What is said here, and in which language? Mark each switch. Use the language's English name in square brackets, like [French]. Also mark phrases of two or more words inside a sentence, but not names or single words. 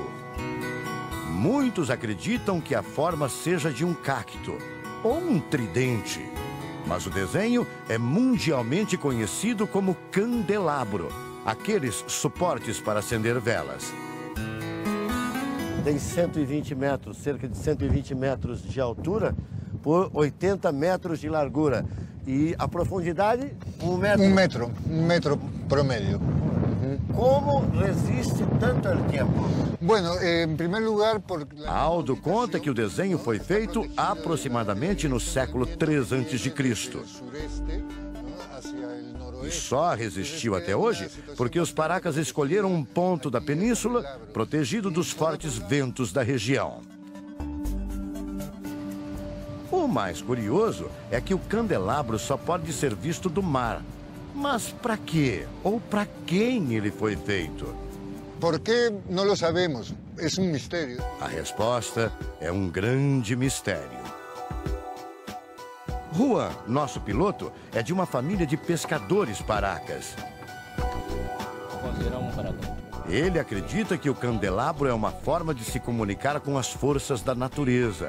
[Portuguese] Muitos acreditam que a forma seja de um cacto ou um tridente, mas o desenho é mundialmente conhecido como candelabro, aqueles suportes para acender velas. Tem 120 metros, cerca de 120 metros de altura, por 80 metros de largura. E a profundidade, 1 metro. [Spanish] Un metro promedio. [Portuguese] Como resiste tanto tempo? [Spanish] Bueno, en primer lugar, [Portuguese] Aldo conta que o desenho foi feito aproximadamente no século 3 a.C. E só resistiu até hoje porque os paracas escolheram um ponto da península protegido dos fortes ventos da região. O mais curioso é que o candelabro só pode ser visto do mar. Mas para quê? Ou para quem ele foi feito? [Spanish] ¿Por qué? No lo sabemos. Es un misterio. [Portuguese] A resposta é um grande mistério. Juan, nosso piloto, é de uma família de pescadores paracas. Ele acredita que o candelabro é uma forma de se comunicar com as forças da natureza.